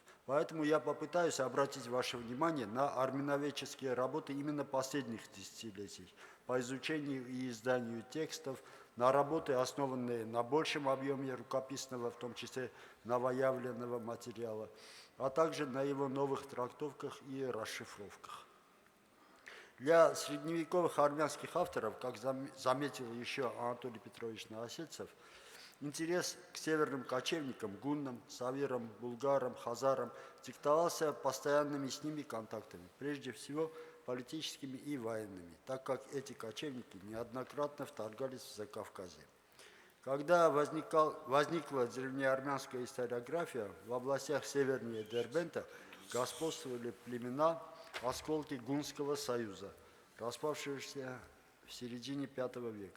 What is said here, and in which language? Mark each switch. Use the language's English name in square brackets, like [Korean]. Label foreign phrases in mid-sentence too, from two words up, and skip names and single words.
[Russian] Поэтому я попытаюсь обратить ваше внимание на армяноведческие работы именно последних десятилетий по изучению и изданию текстов, на работы, основанные на большем объеме рукописного, в том числе новоявленного материала, а также на его новых трактовках и расшифровках. Для средневековых армянских авторов, как заметил еще Анатолий Петрович Новосельцев, интерес к северным кочевникам, гуннам, савирам, булгарам, хазарам диктовался постоянными с ними контактами, прежде всего политическими и военными, так как эти кочевники неоднократно вторгались в Закавказье. Когда возникла древнеармянская историография, в областях севернее Дербента господствовали племена, осколки Гунского союза, распавшегося в середине V века.